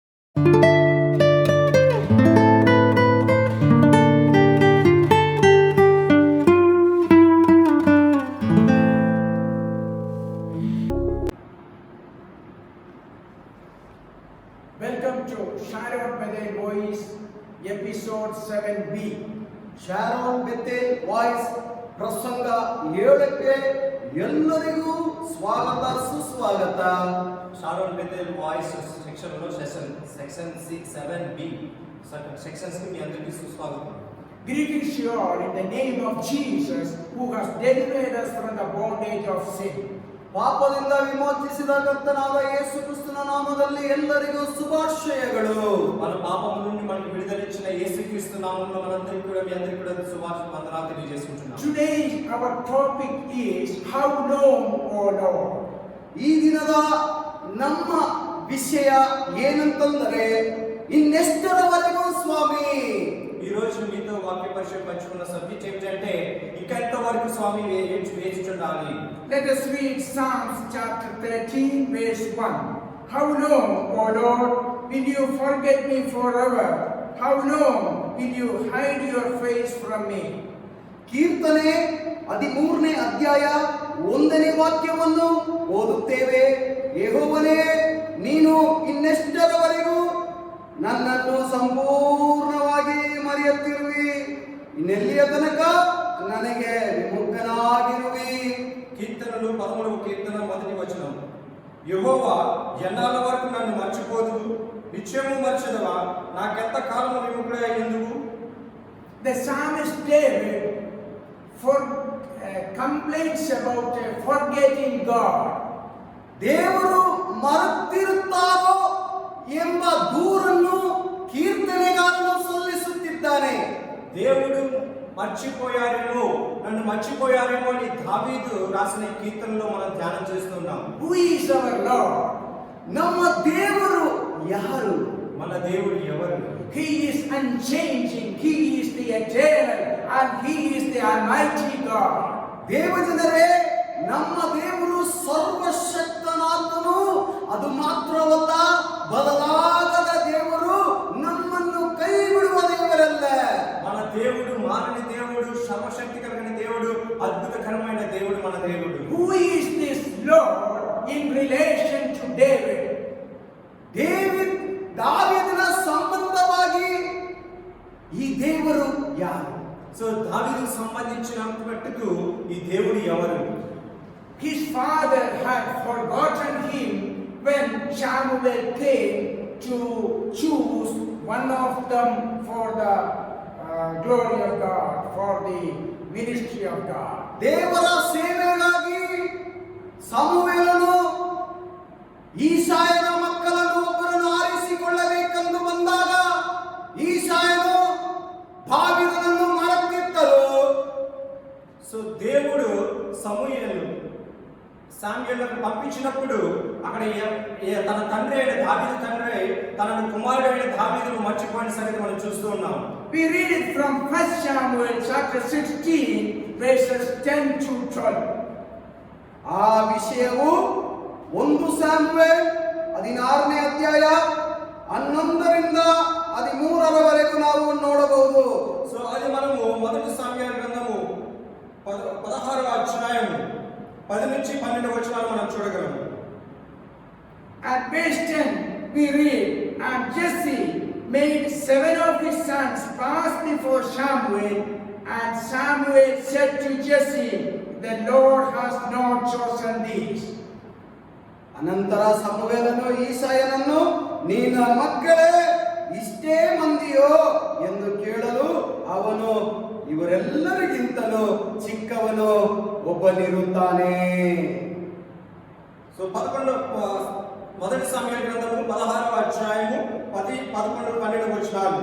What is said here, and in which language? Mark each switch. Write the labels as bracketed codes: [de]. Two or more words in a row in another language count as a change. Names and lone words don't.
[en] Welcome to Sharon Bethel Voice, episode 7B. [kn] ಶಾರೋನ್ ಬೆಥೆಲ್ ವಾಯ್ಸ್ ಪ್ರಸಂಗ 7ಕ್ಕೆ ಎಲ್ಲರಿಗೂ ಸ್ವಾಗತ ಸುಸ್ವಾಗತ. [te] ಶಾರೋನ್ ಬೆಥೆಲ್ ವಾಯ್ಸ್ ಸೆಕ್ಷನ್ 7B సెక్షన్స్ కి మీ అందరికీ సుస్వాగతం. [en] Greetings to you all in the name of Jesus who has delivered us from the bondage of sin. [kn] ಪಾಪದಿಂದ ವಿಮೋಚಿಸಿದ ಕರ್ತನಾದ ಯೇಸು ಕ್ರಿಸ್ತನ ನಾಮದಲ್ಲಿ ಎಲ್ಲರಿಗೂ ಶುಭಾಶಯಗಳು. [te] మన పాపం నుండి మనకు విడుదలిచ్చిన యేసుక్రీస్తు నామములో మనందరికీ కూడా మీ అందరికీ కూడా వందనాలు తెలియజేస్తున్నాం. [en] Today our topic is how long, O Lord. [kn] ಈ ದಿನದ ನಮ್ಮ ವಿಷಯ ಏನಂತಂದರೆ ಇನ್ನೆಷ್ಟರವರೆಗೂ ಸ್ವಾಮಿ. [te] ఈ రోజు మీతో వాక్య పరిచయం పంచుకున్న సబ్జెక్ట్ ఏమిటంటే ఇంకెంత వరకు స్వామి వేచిచుండాలి. [en] Let us read Psalms chapter 13 verse 1. How long, O Lord, will you forget me forever? How long will you hide your face from me? [kn] ಕೀರ್ತನೆ 13ನೇ ಅಧ್ಯಾಯ 1ನೇ ವಾಕ್ಯವನ್ನು ಓದುತ್ತೇವೆ. ಯೆಹೋವನೇ, ನೀನು ಇನ್ನೆಷ್ಟರವರೆಗೂ ನನ್ನನ್ನು ಸಂಪೂರ್ಣವಾಗಿ ಮರೆಯುತ್ತಿರುವಿ? ಇನ್ನೆಲ್ಲಿಯ ತನಕ ನನಗೆ ವಿಮುಖನಾಗಿರುವಿ? [te] కీర్తనలు 13వ కీర్తన 1వ వచనం. యెహోవా ఎన్నాళ్ళ వరకు నన్ను మర్చిపోదు? నిత్యము మర్చెదవా? నాకెంత కాలము విముఖుడై ఎందుకు? [en] The psalmist David complains about forgetting God. [kn] ದೇವರು ಮರೆತಿರುತ್ತಾರೋ ಎಂಬ ದೂರನ್ನು ಕೀರ್ತನೆಗಾರನು ಸಲ್ಲಿಸುತ್ತಿದ್ದಾನೆ. [te] దేవుడు మర్చిపోయారేమో, నన్ను మర్చిపోయారేమో అని దావీదు రాసిన కీర్తనలో మనం ధ్యానం చేస్తున్నాం. [en] Who is our Lord? [kn] ನಮ್ಮ ದೇವರು ಯಾರು? [te] మన దేవుడు ఎవరు? [en] He is unchanging, He is the eternal, and He is the Almighty God. [kn] ದೇವಜನರೇ, ನಮ್ಮ ದೇವರು ಸರ್ವಶಕ್ತನಾದನು. ಅದು ಮಾತ್ರವಲ್ಲ, ಬದಲಾಗದ ದೇವರು, ನಮ್ಮನ್ನು ಕೈ ಬಿಡುವ ದೇವರಲ್ಲ. [te] మన దేవుడు మారని దేవుడు, సర్వశక్తి కలిగిన దేవుడు, అద్భుతకరమైన దేవుడు మన దేవుడు. [en] Who is this Lord in relation to David? [kn] ದಾವೀದನ ಸಂಬಂಧವಾಗಿ ಈ ದೇವರು ಯಾರು? [te] సో దావీదుకు సంబంధించినంత మట్టుకు ఈ దేవుడు ఎవరు? [en] His father had forgotten him when Samuel came to choose one of them for the glory of God, for the ministry of God. [kn] ದೇವರ ಸೇವೆಗಾಗಿ ಸಮುವೇಲನು ಈಸಾಯನ ಮಕ್ಕಳನ್ನು ಒಬ್ಬರನ್ನು ಆರಿಸಿಕೊಳ್ಳಬೇಕೆಂದು ಬಂದಾಗ ಈಸಾಯನು ದಾವೀದನನ್ನು ಮರೆತಿದ್ದನು. [te] సో దేవుడు శామ్యూయేలును పంపించినప్పుడు అక్కడ తన తండ్రి అయిన దావీదు తండ్రి తన కుమారుడు అయిన దావీదును మర్చిపోయిన సంగతి మనం చూస్తూ ఉన్నాం. [en] We read it from 1 Samuel chapter 16 verses 10 to 12. [kn] ಆ ವಿಷಯವು 1 ಸಾಮುವೇಲ್ 16ನೇ ಅಧ್ಯಾಯ 11ರಿಂದ 13ರವರೆಗೂ ನಾವು ನೋಡಬಹುದು. [te] సో అది మనము మొదటి సామ్యూయేలు గ్రంథము 16వ అధ్యాయము 10 నుంచి 12 వచనాలు మనం చూడగలము. [en] At verse 10 we read, and Jesse made 7 of his sons pass before Samuel, and Samuel said to Jesse, the Lord has not chosen these. [kn] ಅನಂತರ ಸಮುವೇಲನು ಈಸಾಯನನ್ನು, ನಿನ್ನ ಮಕ್ಕಳೇ ಇಷ್ಟೇ ಮಂದಿಯೋ ಎಂದು ಕೇಳಲು ಅವನು, ಇವರೆಲ್ಲರಿಗಿಂತಲೂ ಚಿಕ್ಕವನು ಒಬ್ಬನಿರುತ್ತಾನೆ. [te] సో మొదటి సామ్యూయేలు గ్రంథము 16వ అధ్యాయము 10, 11, 12 వచనాలు.